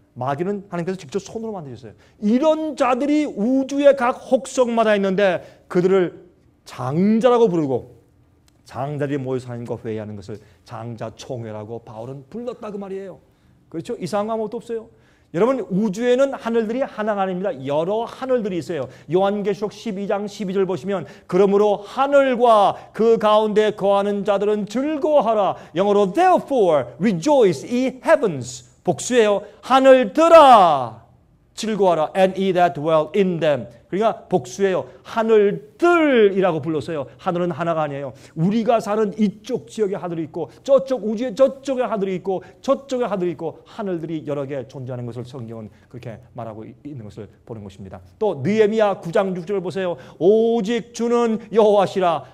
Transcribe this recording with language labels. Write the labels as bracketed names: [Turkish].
[Korean] 마귀는 하나님께서 직접 손으로 만드셨어요. 이런 자들이 우주의 각 혹성마다 있는데 그들을 장자라고 부르고 장자들이 모여서 하나님과 회의하는 것을 장자총회라고 바울은 불렀다 그 말이에요. 그렇죠? 이상한 거 아무것도 없어요. 여러분 우주에는 하늘들이 하나가 아닙니다. 여러 하늘들이 있어요. 요한계시록 12장 12절 보시면 그러므로 하늘과 그 가운데 거하는 자들은 즐거워하라. 영어로 [English] therefore rejoice ye heavens. [Korean] 복수예요. 하늘들아 즐거워하라. [English] and ye that dwell in them. [Korean] 그러니까 복수예요. 하늘들이라고 불렀어요. 하늘은 하나가 아니에요. 우리가 사는 이쪽 지역에 하늘이 있고 저쪽 우주에 저쪽에 하늘이 있고 저쪽에 하늘이 있고 하늘들이 여러 개 존재하는 것을 성경은 그렇게 말하고 있는 것을 보는 것입니다. 또 느헤미야 9장 6절을 보세요. 오직 주는 여호와시라.